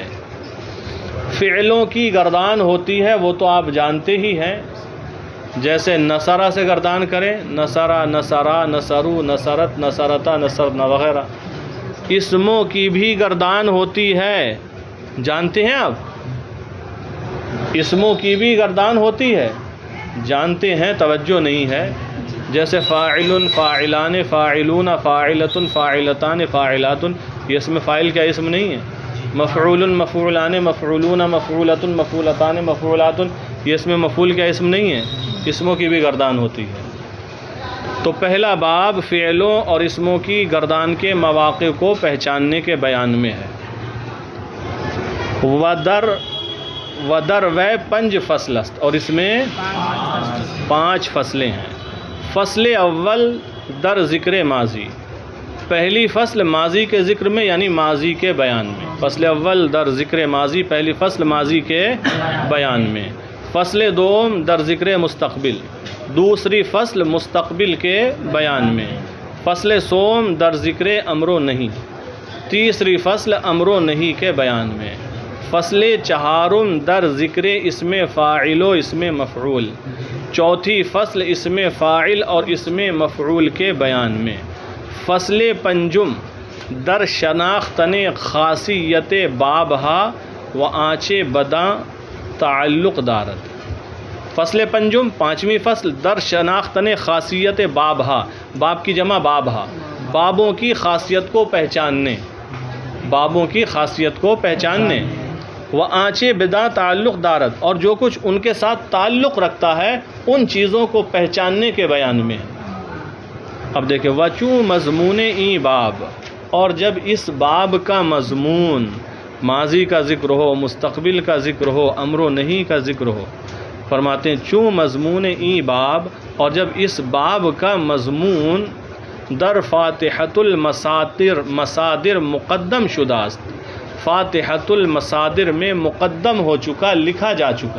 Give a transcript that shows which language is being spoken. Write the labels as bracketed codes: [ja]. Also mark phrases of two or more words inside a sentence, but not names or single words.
[ur] فعلوں کی گردان ہوتی ہے وہ تو آپ جانتے ہی ہیں، جیسے نصرہ سے گردان کریں، [ar] نصرہ، نصرہ، نصرو، نصرت، نصرتا، نصرنا [ur] وغیرہ۔ اسموں کی بھی گردان ہوتی ہے، جانتے ہیں آپ؟ اسموں کی بھی گردان ہوتی ہے، جانتے ہیں، توجہ نہیں ہے۔ جیسے [ar] فاعل، فاعلان، فاعلون، فاعلۃ، فاعلتان، فاعلات، [ur] یہ اس میں فاعل کا اسم نہیں ہے. [ar] مفعول مفعولان مفعولون مفعولۃ مفعولتان مفعولات، [ur] یہ اس میں مفعول کا اسم نہیں ہے، اسموں کی بھی گردان ہوتی ہے. تو پہلا باب فعلوں اور اسموں کی گردان کے مواقع کو پہچاننے کے بیان میں ہے. [fa] ودر و پنج فصل است، [ur] اور اس میں 5 فصلیں ہیں. [fa] فصل اول در ذکر ماضی، [ur] پہلی فصل ماضی کے ذکر میں یعنی ماضی کے بیان میں. [fa] فصل اول در ذکر ماضی، [ur] پہلی فصل ماضی کے بیان میں. [fa] فصل دوم در ذکر مستقبل، [ur] دوسری فصل مستقبل کے بیان میں. [fa] فصل سوم در ذکر امر و نہیں، [ur] تیسری فصل امر و نہیں کے بیان میں. [fa] فصل چہارم در ذکر اسم فاعل و اسم مفعول، [ur] چوتھی فصل اسم فاعل اور اسم مفعول کے بیان میں. [fa] فصل پنجم در شناختن خاصیت بابہا و آنچے بداں تعلق دارد. فصل پنجم [ur] 5ویں فصل [fa] در شناختن خاصیت بابہا، [ur] باب کی جمع بابہا، بابوں کی خاصیت کو پہچاننے، بابوں کی خاصیت کو پہچاننے. وہ [fa] آنچے بدا تعلق دارد، [ur] اور جو کچھ ان کے ساتھ تعلق رکھتا ہے ان چیزوں کو پہچاننے کے بیان میں. اب دیکھیں [fa] وچوں مضمون این باب، [ur] اور جب اس باب کا مضمون ماضی کا ذکر ہو، مستقبل کا ذکر ہو، امر و نہیں کا ذکر ہو، فرماتے ہیں [fa] چوں مضمون این باب، [ur] اور جب اس باب کا مضمون [fa] در فاتحۃ المصادر مقدم شدہ است، [ur] فاتحۃ المصادر میں مقدم ہو چکا، لکھا جا چکا.